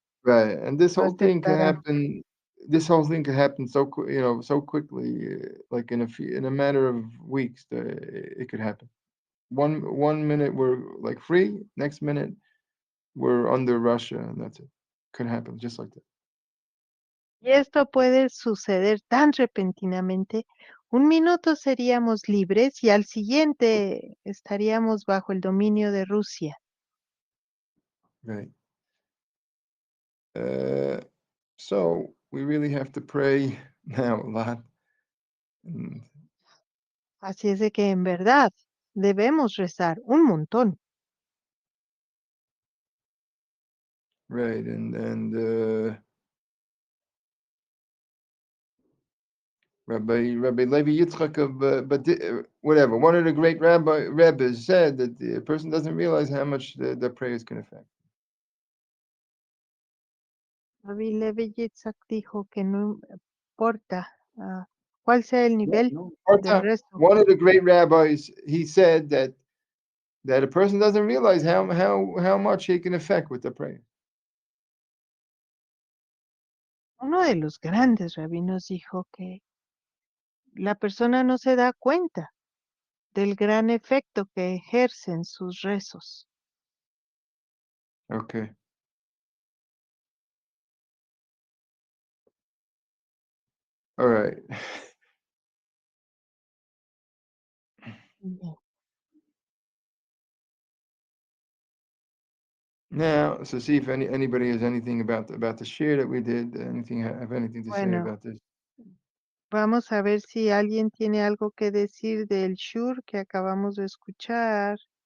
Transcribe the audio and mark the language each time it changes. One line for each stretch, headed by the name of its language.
English: Right, and
Spanish: lo aceptarán.
English: This whole thing can happen so quickly, like in a matter of weeks. It could happen. One minute we're like free, next minute we're under Russia, and that's it. Could happen just like that.
Spanish: Y esto puede suceder tan repentinamente. Un minuto seríamos libres y al siguiente estaríamos bajo el dominio de Rusia.
English: Right. So we really have to pray now a lot. And,
Spanish: Así es de que en verdad debemos rezar un montón.
English: right, and Rabbi Levi Yitzchak of whatever, one of the great rabbis said that the person doesn't realize how much the prayers can affect.
Spanish: Rabbi Levi Yitzhak dijo que no importa cuál sea el nivel del resto.
English: One of the great rabbis, he said that a person doesn't realize how much he can affect with the prayer.
Spanish: Uno de los grandes rabinos dijo que la persona no se da cuenta del gran efecto que ejercen sus rezos.
English: Okay. All right.
Spanish: Bien.
English: Now, so see if anybody has anything about the share that we did. Have anything to say
Spanish: Bueno,
English: about this?
Spanish: vamos a ver si alguien tiene algo que decir del Shur que acabamos de escuchar.